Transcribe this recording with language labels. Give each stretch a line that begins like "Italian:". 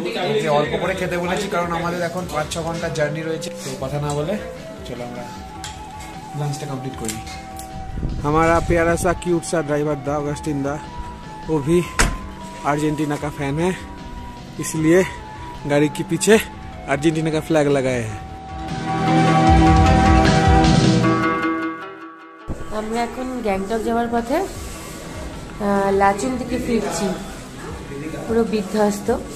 Bangla: ওকে অল্প করে খেতে বলেছি, কারণ আমাদের এখন 5-6 ঘন্টার জার্নি রয়েছে। তো কথা না বলে চলো আমরা
Hindi: लंच कंप्लीट कर ली। हमारा प्यारा सा क्यूट सा ड्राइवर दा ऑगस्टिन दा, वो भी अर्जेंटीना का फैन है, इसलिए गाड़ी के पीछे अर्जेंटीना का फ्लैग लगाए हैं।
Bangla: আমরা এখন গ্যাংটক যাওয়ার পথে লাচুং থেকে ফিরছি, পুরো বিধ্বস্ত।